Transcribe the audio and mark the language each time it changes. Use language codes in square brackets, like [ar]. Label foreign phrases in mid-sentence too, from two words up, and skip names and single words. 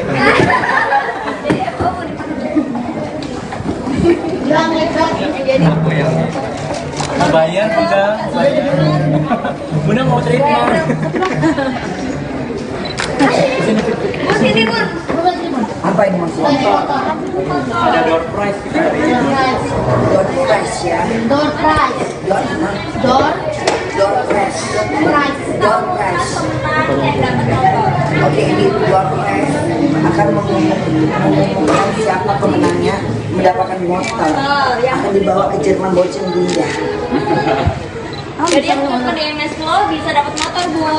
[id] Gilang. Bayar Bunda, bayar. Bunda mau treatment. Sini Bun. Apa ini maksudnya? Ada [en] door prize [id] kita hari ini. [en] Door prize ya. Door prize. Door prize. Door prize. [id] Oke, ini [en] door prize. [id] akan mengumumkan siapa pemenangnya mendapatkan motor. Akan dibawa ke Jerman Bochen Bunda. Jadi yang teman EMS Flow bisa dapat motor bun.